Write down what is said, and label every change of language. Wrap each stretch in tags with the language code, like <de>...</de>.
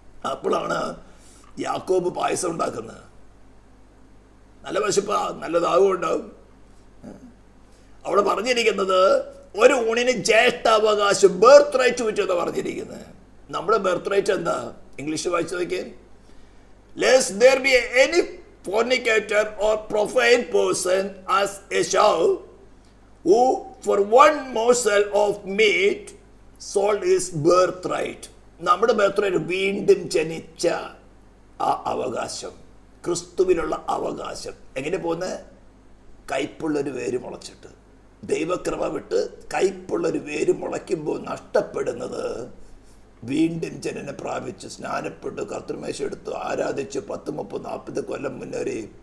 <ml>അപ്പോഴാണ് യാക്കോബ് പായസം ഉണ്ടാക്കുന്നത്. നല്ല വിശപ്പാ, നല്ല ദാഹവും ഉണ്ടാവും. അവിടെ പറഞ്ഞിരിക്കുന്നത് ഒരു ഊണിന് ജ്യേഷ്ഠാവകാശം, ബർത്ത് റൈറ്റ് പറ്റുമെന്ന് പറഞ്ഞിരിക്കുന്നത്. നമ്മുടെ ബർത്ത് റൈറ്റ് എന്താ? ഇംഗ്ലീഷ് വായിച്ചു നോക്കിയേ.</ml> <en>Lest there be any fornicator or profane person as Esau, who for one morsel of meat sold his birthright.</en> <ml>നമ്മുടെ ബർത്ത് വീണ്ടും ജനിച്ച ആ അവകാശം, ക്രിസ്തുവിലുള്ള അവകാശം. എങ്ങനെ പോകുന്നത്? കയ്പുള്ളൊരു വേര് മുളച്ചിട്ട്, ദൈവകൃപ വിട്ട് കയ്പുള്ളൊരു വേര് മുളയ്ക്കുമ്പോൾ നഷ്ടപ്പെടുന്നത് വീണ്ടും ജനനം പ്രാപിച്ച് സ്നാനപ്പെട്ട് കർത്തൃമേശ എടുത്തു ആരാധിച്ച് 10, 30, 40 കൊല്ലം മുന്നേറി.</ml>